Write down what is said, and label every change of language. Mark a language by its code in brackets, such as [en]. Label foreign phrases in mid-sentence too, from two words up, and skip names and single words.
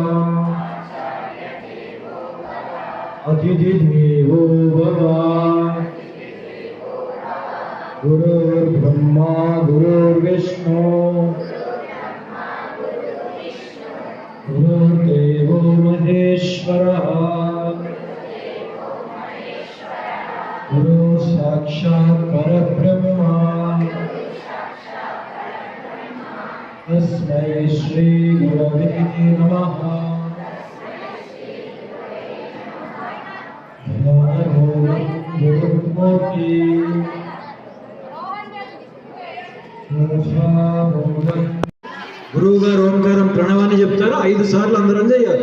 [sa] अतिथि देवो भव गुरुर्ब्रह्मा गुरुर्विष्णु गुरुर्देवो महेश्वरः गुरु साक्षात् परब्रह्म तस्मै श्री गुरवे नमः। [te] గురువు గారు ఓంకారం ప్రణవాన్ని చెప్తారు, 5 సార్లు అందరం చేయాలి.